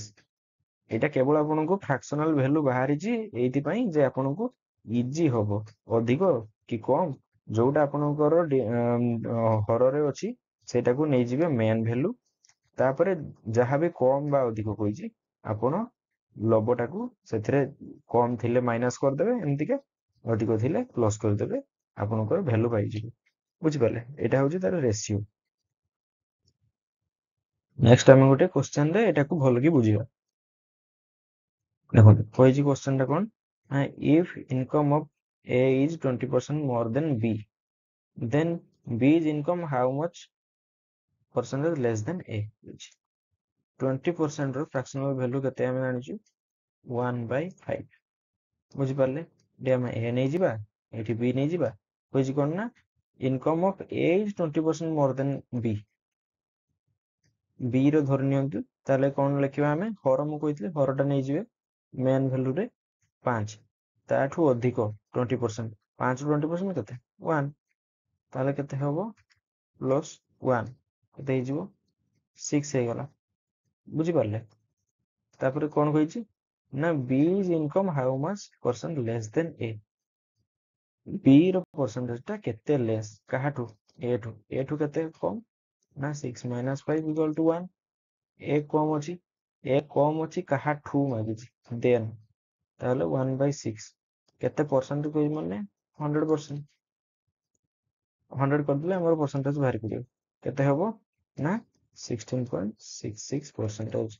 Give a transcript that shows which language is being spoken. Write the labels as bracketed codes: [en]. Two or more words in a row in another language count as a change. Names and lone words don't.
[or] ଏଇଟା କେବଳ ଆପଣଙ୍କୁ [en] fractional value [or] ବାହାରିଛି ଏଇଥିପାଇଁ ଯେ ଆପଣଙ୍କୁ ଇଜି ହବ ଅଧିକ କି କମ ଯୋଉଟା ଆପଣଙ୍କର ହରରେ ଅଛି ସେଇଟାକୁ ନେଇଯିବେ [en] main value, [or] ତାପରେ ଯାହାବି କମ ବା ଅଧିକ କହିଛି ଆପଣ ଲବଟାକୁ ସେଥିରେ କମ ଥିଲେ ମାଇନସ କରିଦେବେ, ଏମିତିକା ଅଧିକ ଥିଲେ ପ୍ଲସ୍ କରିଦେବେ, ଆପଣଙ୍କର ଭ୍ୟାଲୁ ପାଇଯିବେ। ବୁଝିପାରିଲେ, ଏଇଟା ହଉଛି ତାର ରେସିଓ। ନେକ୍ସଟ ଆମେ ଗୋଟେ କ୍ୱେଶ୍ଚନ ରେ ଏଟାକୁ ଭଲ କି ବୁଝିବା। ଦେଖନ୍ତୁ କହିଛି କ୍ୱେଶ୍ଚନ ଟା କଣ ନା [en] if income of A is 20% more than B, then B's income how much percentage less than A? [or] 20% ର ଫ୍ରାକ୍ସନାଲ ଭ୍ୟାଲୁ କେତେ ଆମେ ଜାଣିଛୁ 1/5। ବୁଝିପାରିଲେ, ଏଠି ଆମେ A ନେଇଯିବା, ଏଠି B ନେଇଯିବା। କହିଛି କଣ ନା [en] income of A is 20% more than B, [or] B ର ଧରି ନିଅନ୍ତୁ, ତାହେଲେ କଣ ଲେଖିବା ଆମେ ହର, ମୁଁ କହିଥିଲି ହରଟା ନେଇଯିବେ ମେନ୍ ଭ୍ୟାଲୁରେ 5, ତାଠୁ ଅଧିକ 20%, 5 ରୁ 20% କେତେ 1, ତାହେଲେ କେତେ ହବ ପ୍ଲସ୍ 1 କେତେ ହେଇଯିବ 6 ହେଇଗଲା। ବୁଝିପାରିଲେ, ତାପରେ କଣ କହିଛି ନା [en] B is income how much percent less than A, [or] B ର ପରସେଣ୍ଟେଜ ଟା କେତେ ଲେସ୍ କାହାଠୁ A ଠୁ କେତେ କମ ନା [en] 6 minus 5 equal to 1। [or] A କମ ଅଛି, A କମ ଅଛି କାହାଠୁ ମାଗିଛି ଦେନ୍, ତାହେଲେ 1/6 କେତେ ପରସେଣ୍ଟ କହିବି ମାନେ 100%, 100 କରିଦେଲେ ଆମର ପରସେଣ୍ଟେଜ ବାହାରି ପଡିବ କେତେ ହବ ନା 16.66%।